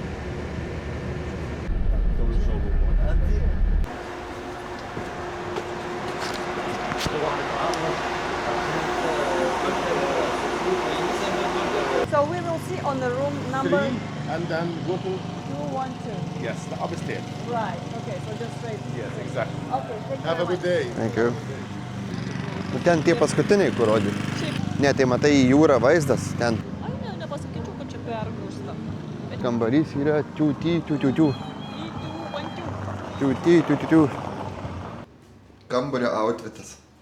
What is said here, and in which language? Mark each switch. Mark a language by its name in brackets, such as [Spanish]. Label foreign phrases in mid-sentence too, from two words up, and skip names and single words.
[English] So we will see on the room number 3 and then go to 212. yes, the upstairs. Right, okay, so just straight. Yes, exactly. Okay, thank you Have a very good day. Thank you. [Lithuanian] Nu, ten tie paskutiniai, kur rodė. Ne, tai matai į jūrą vaizdas, ten Ai, ne, nepasakyčiau, kad čia pergrūsta. kambarys yra čiūty. Kambario outfitas.